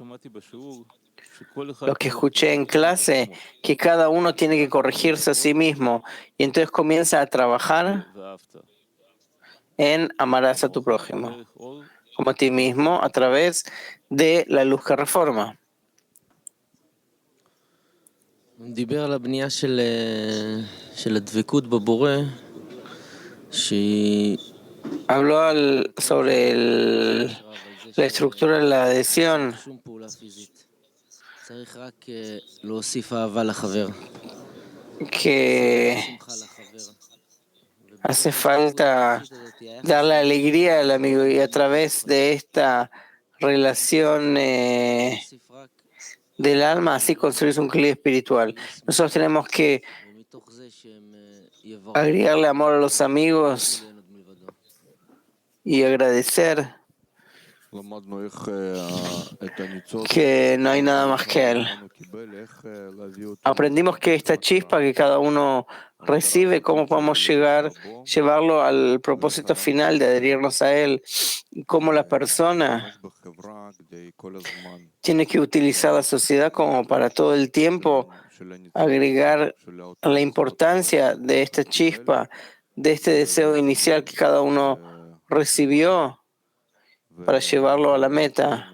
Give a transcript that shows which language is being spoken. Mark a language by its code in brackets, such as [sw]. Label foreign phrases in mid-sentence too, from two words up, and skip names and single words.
[es] Lo que escuché en clase, que cada uno tiene que corregirse a sí mismo, y entonces comienza a trabajar en amarás a tu prójimo como a ti mismo a través de la luz que reforma. [he] דיבר על הבנייה של הדבקות בבורא, שהיא... [es] Habló sobre la estructura de la adhesión, [he] שום פעולה פיזית. צריך רק להוסיף אהבה לחבר. [es] que [he] שמחה לחבר. [es] hace falta darle alegría al amigo, y a través de esta relación [he] להוסיף רק [es] del alma, así construir un clima espiritual. Nosotros tenemos que [he] ומתוך זה שהם יברכו [es] agregarle amor a los amigos [he] אין עוד מלבדו. [es] y agradecer que no hay nada más que Él. Aprendimos que esta chispa que cada uno recibe, cómo podemos llevarlo al propósito final de adherirnos a Él, y cómo la persona tiene que utilizar la sociedad como para todo el tiempo agregar la importancia de esta chispa, de este deseo inicial que cada uno recibió, para llevarlo a la meta.